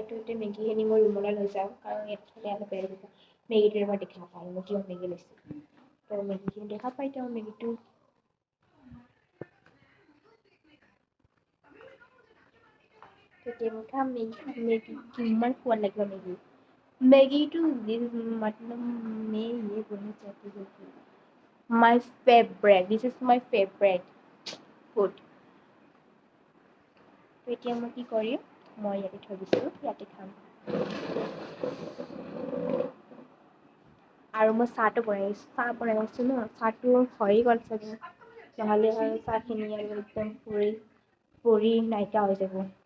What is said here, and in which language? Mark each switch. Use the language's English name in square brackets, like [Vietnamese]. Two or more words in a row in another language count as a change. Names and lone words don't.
[Assamese] তো এতিয়া মেগীখিনি মই ৰুমলৈ লৈ যাওঁ, কাৰণ ইয়াত খালে অলপ বেয়া লাগিব। মেগীটো মই দেখা পাওঁ, মই কিয় মেগী লৈছোঁ। তো মেগীখিনি দেখা পাই তেওঁ মেগীটো তেতিয়া মই খাম মেগী কিমান সোৱাদ লাগিব মেগী। [Hindi] মেগীটো मतलब मैं ये बोलना चाहती हूँ कि [English] my favorite, this is my favorite food. [Assamese] তো এতিয়া মই কি কৰিম, মই ইয়াতে থৈ দিছোঁ, ইয়াতে খাম। আৰু মই চাহটো চাহ বনাই আছোঁ ন, চাহটো হৈয়ে গ'ল চাগে, নহ'লে আৰু চাহখিনি আৰু একদম পৰি নাইকিয়া হৈ যাব।